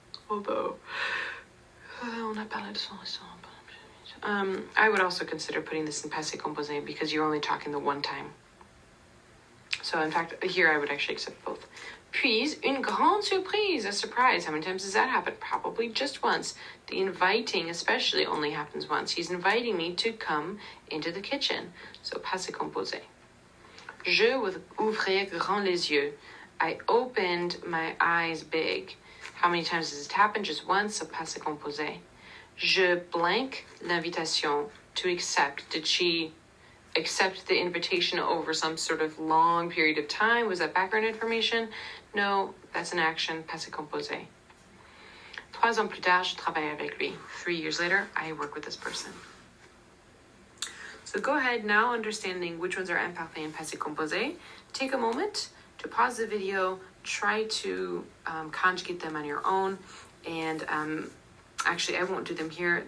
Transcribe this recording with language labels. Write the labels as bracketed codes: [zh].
[en] Although, [fr] on a parlé de son restaurant. [en] I would also consider putting this in passé composé because you're only talking the one time. So in fact, here I would actually accept both. [fr] Puis, une grande surprise, [en] a surprise. How many times does that happen? Probably just once. The inviting especially only happens once. He's inviting me to come into the kitchen. So, passé composé. [fr] Je [en] would [fr] ouvrir grand les yeux. [en] I opened my eyes big. How many times does it happen? Just once, so passé composé. Je blank l'invitation, to accept. Did she accept the invitation over some sort of long period of time? Was that background information? No, that's an action, passé composé. [fr] 3 ans plus tard, je travaille avec lui. [en] 3 years later, I work with this person. So go ahead, now understanding which ones are imparfait and passé composé, take a moment to pause the video, try to conjugate them on your own, and actually I won't do them here.